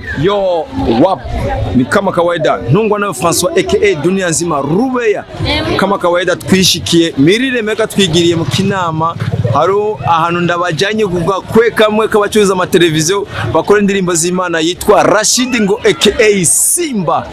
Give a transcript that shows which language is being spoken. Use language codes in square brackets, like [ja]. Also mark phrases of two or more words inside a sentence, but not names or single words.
[sw] Yo, wap, ni kama kawaida Ntungwa nawe François aka dunia nzima Rubeya. Kama kawaida [rw] twishikiye Miriremeka twigiriye mu kinama haro ahantu ndabajanye kuvuga kwe kamwe kabacuruza amateleviziyo bakora indirimbo z'Imana yitwa Rashid ngo aka Simba.